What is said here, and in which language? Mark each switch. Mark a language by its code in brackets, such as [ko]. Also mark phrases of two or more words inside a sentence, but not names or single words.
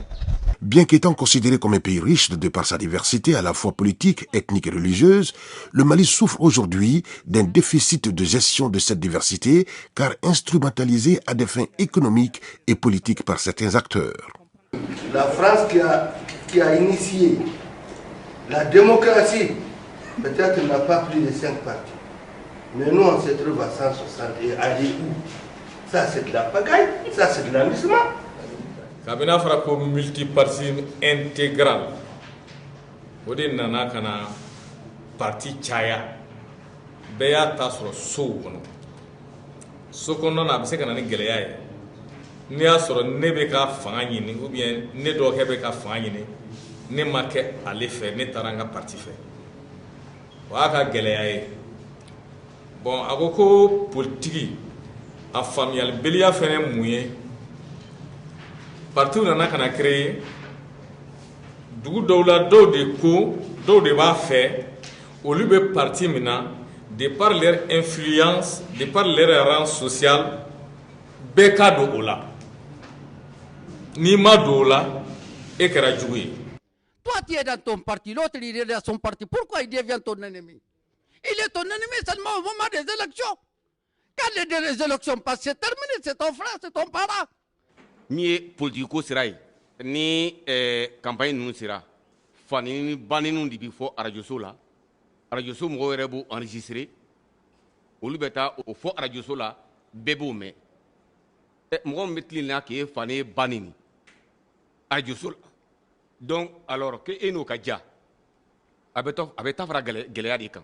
[fr] Bien qu'étant considéré comme un pays riche de par sa diversité à la fois politique, ethnique et religieuse, le Mali souffre aujourd'hui d'un déficit de gestion de cette diversité car instrumentalisé à des fins économiques et politiques par certains acteurs. La France qui a initié la démocratie, peut-être n'a pas plus de 5 partis. Mais nous, on se trouve à 160 et aller où? Ça, c'est de la pagaille, ça, c'est de l'enlissement. [bm] Kabina fara ko [fr] multipartisme intégral [bm] o de nana kana parti caya bɛɛ y'a ta sɔrɔ sow kɔnɔ so kɔnɔna na a bɛ se ka na ni gɛlɛya ye n'i y'a sɔrɔ ne bɛ ka fanga ɲini [fr] ou bien [bm] ne dɔgɔkɛ bɛ ka fanga ɲini ne ma kɛ ale fɛ ne taara n ka parti fɛ o y'a ka gɛlɛya ye bon a ko ko politiki a faamuyalibaliya fɛnɛ ye mun ye parti nana kana créer dugu dɔw la dɔw de b'a fɛ olu bɛ parti min na [fr] de par leur influence de par leur rang social [bm] bɛɛ ka don o la n'i ma don o la e kɛra jugu ye. [fr] Toi tu es dans ton parti, l'autre il est dans son parti, pourquoi il devient ton ennemi? Il est ton ennemi seulement au moment des élections. Quand les élections passent, c'est terminé, c'est ton frère, c'est ton parent. [bm] Min ye politiko sira ye ni campagne ninnu sera fani ni bannininw de bi fɔ arajoso la arajoso mɔgɔw yɛrɛ b'o enregistré olu bɛ taa o fɔ arajoso la bɛɛ b'o mɛn mɔgɔ min bɛ tilenna k'e fani ye bannini arajoso la [fr] donc alors que [bm] e n'o ka ja a bɛ ta fara gɛlɛya de kan.